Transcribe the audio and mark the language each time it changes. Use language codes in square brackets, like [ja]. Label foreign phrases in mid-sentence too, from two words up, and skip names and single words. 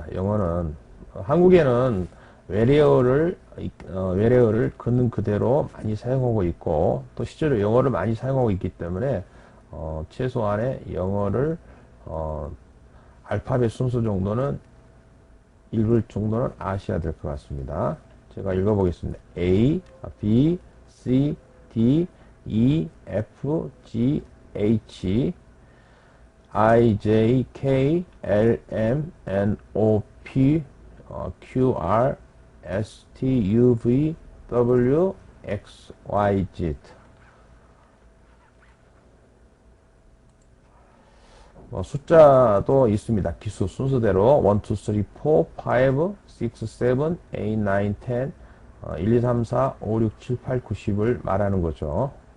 [ko] 영어는 한국에는 외래어를 걷는 그대로 많이 사용하고 있고 또 실제로 영어를 많이 사용하고 있기 때문에 최소한의 영어를 알파벳 순서 정도는 읽을 정도는 아셔야 될 것 같습니다. 제가 읽어보겠습니다. [en] A, B, C, D, E, F, G, H, I, J, K, L, M, N, O, P, Q, R, S, T, U, V, W, X, Y, Z. [ko] 숫자도 있습니다. 기수 순서대로 1, 2, 3, 4, 5, 6, 7, 8, 9, 10, 1, 2, 3, 4, 5, 6, 7, 8, 9, 10을 말하는 거죠.